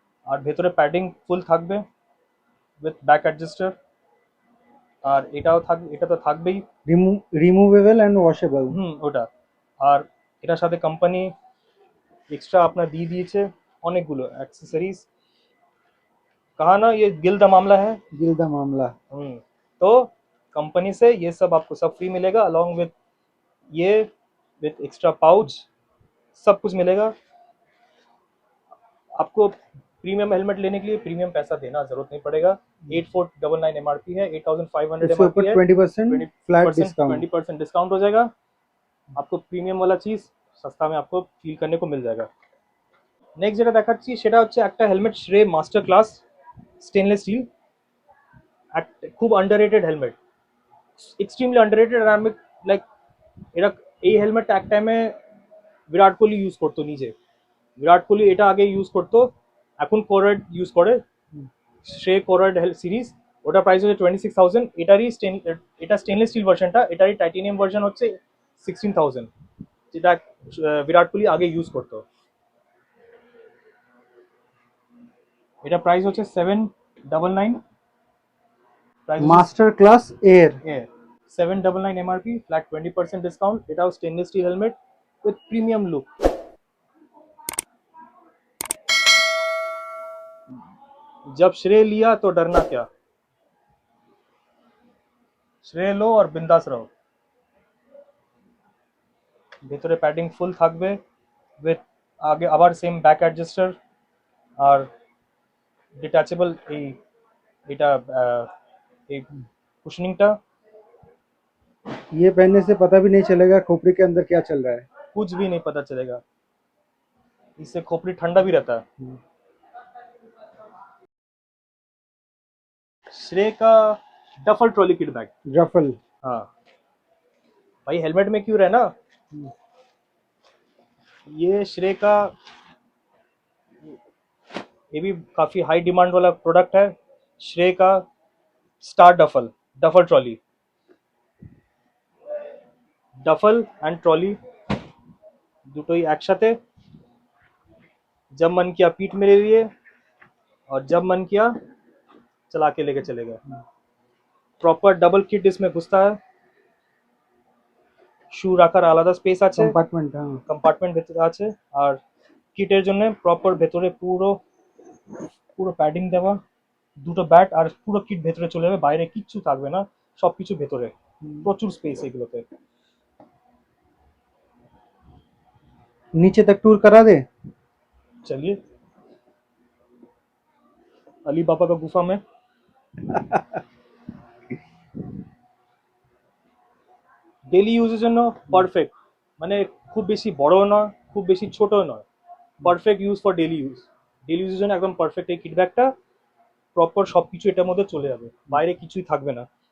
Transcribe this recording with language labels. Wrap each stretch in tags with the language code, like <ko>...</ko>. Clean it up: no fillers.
<bn>আর ভেতরে প্যাডিং ফুল থাকবে with back adjuster. আর এটাও থাকবে, এটা তো থাকবেই। Removable and washable. ওটা। আর এটার সাথে কোম্পানি এক্সট্রা আপনার দিয়ে দিয়েছে অনেকগুলো অ্যাক্সেসরিজ।</bn> <hi>कहा ना ये गिल द मामला है। गिल्दा मामला। तो कंपनी से ये सब आपको सब फ्री मिलेगा, अलॉन्ग विथ ये विथ एक्स्ट्रा पाउच सब कुछ मिलेगा। आपको प्रीमियम हेलमेट लेने के लिए प्रीमियम पैसा देना जरूरत नहीं पड़ेगा। 8499 एमआरपी है, 8500 उसके ऊपर एमआरपी है, 20% फ्लैट डिस्काउंट। 20% डिस्काउंट हो जाएगा। आपको প্রিমিয়াম वाला चीज सस्ता में आपको फील करने को मिल जाएगा।</hi> <bn>নেক্সট যেটা দেখাচ্ছি সেটা হচ্ছে একটা helmet শ্রে master class stainless steel, খুব আন্ডাররেটেড হেলমেট, এক্সট্রিমলি আন্ডাররেটেড। আর আমি লাইক এটা এই হেলমেটটা এক টাইমে বিরাট কোহলি ইউজ করতো নিজে। বিরাট কোহলি এটা আগে ইউজ করতো, এখন কোরয়েড ইউজ করে, শ্রে কোরয়েড সিরিজ। ওটা প্রাইস হচ্ছে 26,000। এটারই এটা স্টেনলেস স্টিল ভার্সনটা, এটারই টাইটেনিয়াম ভার্সন হচ্ছে 16,000, যেটা বিরাট কোহলি আগে ইউজ করতো। এটা প্রাইস হচ্ছে 799। মাস্টার ক্লাস এর। 799 এমআরপি, ফ্ল্যাট 20% ডিসকাউন্ট। এটাও stainless steel helmet with premium look.</bn> <hi>जब श्रेय लिया तो डरना क्या,</hi> <bn>শ্রেয় লো আর বিন্দাস রहो। ভেতরে প্যাডিং ফুল থাকবে উইথ আগে আবার সেম ব্যাক অ্যাডজাস্টার আর ডিটাচেবল এই এটা এই কুশনিংটা।</bn> <hi>ये पहनने से पता भी नहीं चलेगा खोपड़ी के अंदर क्या चल रहा है। कुछ भी नहीं पता चलेगा, इससे खोपड़ी ठंडा भी रहता है। श्रेय का डफल ट्रॉली किट बैग। रफल। हाँ भाई, हेलमेट में क्यों रहना, ये श्रेय का ये भी काफी हाई डिमांड वाला प्रोडक्ट है, श्रेय का star duffel duffel trolley. Duffel and trolley</hi> <bn>দুটোই একসাথে,</bn> <hi>जब मन किया पीठ में ले लिए और जब मन किया चला के लेके चले गए। प्रॉपर डबल किट इसमें घुसता है,</hi> <bn>শু রাখার আলাদা স্পেস আছে, কম্পার্টমেন্ট, কম্পার্টমেন্ট ভেতরে আছে, আর কিটের জন্য প্রপার ভেতরে পুরো পুরো প্যাডিং দেওয়া, দুটো ব্যাট আর পুরো কিট ভেতরে চলে যাবে, বাইরে কিচ্ছু থাকবে না, সবকিছু ভেতরে, প্রচুর স্পেস এগুলোতে।</bn> <hi>नीचे तक टूर करा दे। चलिए अली बाबा का गुफा में।</hi> <bn>ডেলি ইউজের জন্য পারফেক্ট, মানে খুব বেশি বড়ও নয় খুব বেশি ছোটও নয়, perfect use for daily use. Daily ইউজের জন্য একদম পারফেক্ট এই কিট ব্যাগটা, প্রপার সব কিছু এটার মধ্যে চলে যাবে, বাইরে কিছুই থাকবে না।</bn>